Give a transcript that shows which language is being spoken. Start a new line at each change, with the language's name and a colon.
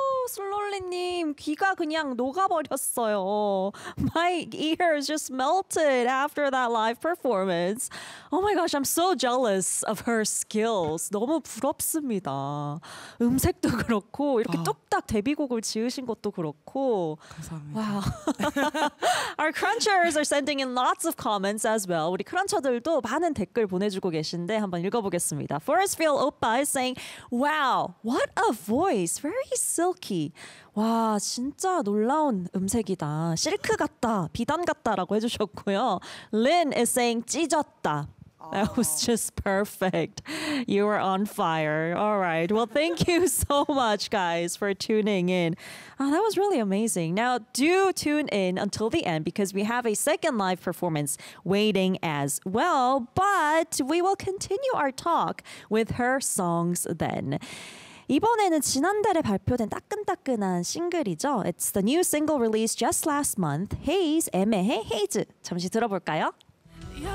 Korean: 선배님 귀가 그냥 녹아버렸어요.
English: My ears just melted after that live performance. Oh my gosh, I'm so jealous of her skills.
Korean: 너무 부럽습니다. 음색도 그렇고 이렇게 뚝딱 데뷔곡을 지으신 것도 그렇고. 감사합니다.
English: Wow. Our crunchers are sending in lots of comments as well.
Korean: 우리 크런처들도 많은 댓글 보내주고 계신데 한번 읽어보겠습니다.
English: Forest Field Oppa is saying, Wow, what a voice. Very silky.
Korean: 와, 진짜 놀라운 음색이다. 실크 같다, 비단 같다라고 해주셨고요.
English: Lynn is saying,
Korean: 찢었다.
English: That was just perfect. You were on fire. All right. Well, thank you so much, guys, for tuning in. Oh, that was really amazing. Now, do tune in until the end because we have a second live performance waiting as well. But we will continue our talk with her songs then.
Korean: 이번에는 지난달에 발표된 따끈따끈한 싱글이죠.
English: It's the new single released just last month, Haze, 애매해, Haze.
Korean: 잠시 들어볼까요?